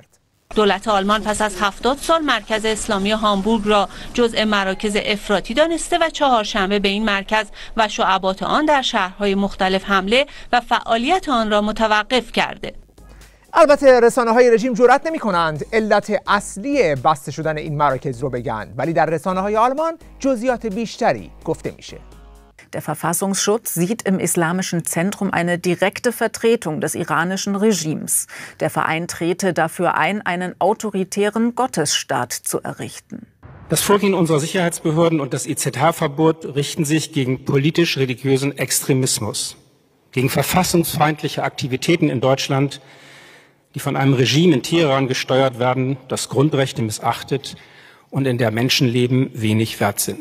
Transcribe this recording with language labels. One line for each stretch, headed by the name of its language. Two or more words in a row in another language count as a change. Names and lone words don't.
Persian: دولت آلمان پس از 70 سال مرکز اسلامی هامبورگ را جزء مراکز افراطی دانسته و چهارشنبه به این مرکز و شعبات آن در شهرهای مختلف حمله و فعالیت آن را متوقف کرده. البته رسانه‌های رژیم جرئت نمی‌کنند علت اصلی بسته شدن این مراکز رو بگن، ولی در رسانه‌های آلمان جزئیات بیشتری گفته میشه.
German: Der Verfassungsschutz sieht im Islamischen Zentrum eine direkte Vertretung des iranischen Regimes. Der Verein trete dafür ein, einen autoritären Gottesstaat zu errichten. Das Vorgehen unserer Sicherheitsbehörden und das IZH-Verbot richten sich gegen politisch-religiösen Extremismus, gegen verfassungsfeindliche Aktivitäten in Deutschland, die von einem Regime in Teheran gesteuert werden, das Grundrechte missachtet und in der Menschenleben wenig wert sind.